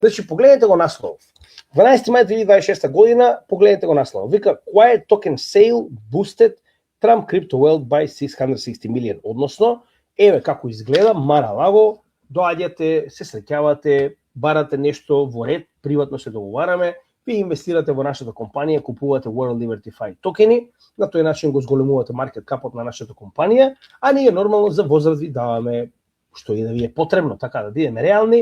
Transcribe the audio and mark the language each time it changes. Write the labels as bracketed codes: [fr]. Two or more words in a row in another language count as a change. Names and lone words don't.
[mk] Значи, погледнете го наслов. 12 мај 2026 година, погледнете го наслов. Вика, [en] Quiet Token Sale Boosted Trump Crypto Wealth by 660 million. [mk] Односно, еве како изгледа, мара лаго, доаѓате, се среќавате, барате нешто во ред, приватно се договараме, ви инвестирате во нашата компанија, купувате World Liberty Fi токени, на тој начин го зголемувате маркет капот на нашата компанија, а ние нормално за возврат ви даваме што и да ви е потребно, така да бидеме реални.